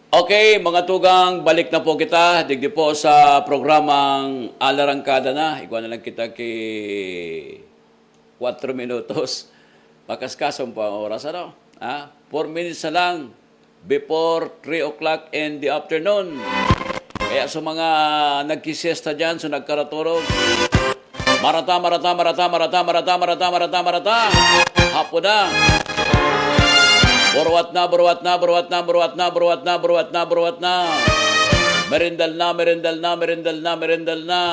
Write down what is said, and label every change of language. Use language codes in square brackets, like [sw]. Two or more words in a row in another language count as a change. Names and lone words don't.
[bik] Okay, mga tugang, balik na po kita. Digdi po sa programang Alarangkada na. Iguan na lang kita kay 4 minutos. Pakaskasong po ang oras, ano? [en] 4 minutes [bik] na lang [en] before 3 o'clock in the afternoon. [bik] Kaya sa mga nagkisiesta dyan, sa nagkaraturog, marata. Hapon na. Burwat na. Merindal na.